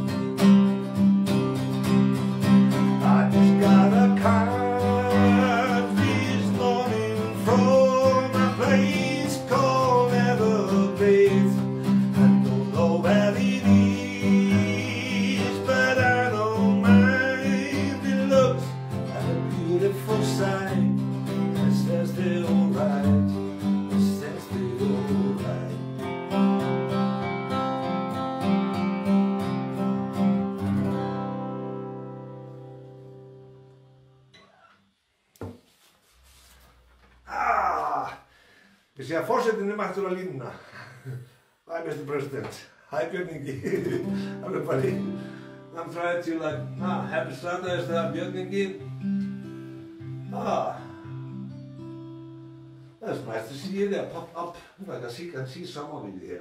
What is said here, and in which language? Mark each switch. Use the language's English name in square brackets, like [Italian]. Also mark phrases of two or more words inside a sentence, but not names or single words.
[English] I just got a car this morning from a place called Everglades. I don't know where it is, but I don't mind. It looks like a beautiful sight. It says they're alright. It says they're alright. [Icelandic] Við séum að forsetinn mættur á línuna. [English] Hi, Mr. President. Hi, Björn Ingi. Everybody. I'm trying to like, happy Sunday, is that Björn Ingi? That's nice to see you there, pop up. Like I can see some of you here.